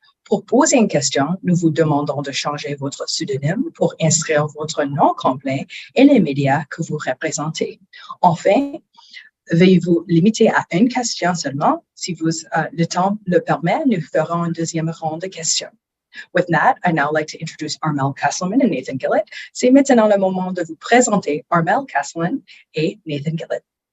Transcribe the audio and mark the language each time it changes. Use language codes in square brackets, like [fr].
[fr] Pour poser une question, nous vous demandons de changer votre pseudonyme pour inscrire votre nom complet et les médias que vous représentez. Enfin, veuillez vous limiter à une question seulement. Si le temps le permet, nous ferons une deuxième ronde de questions. [en] With that, I'd now like to introduce Armel Castellan and Nathan Gillett. [fr] C'est maintenant le moment de vous présenter Armel Castellan et Nathan Gillett.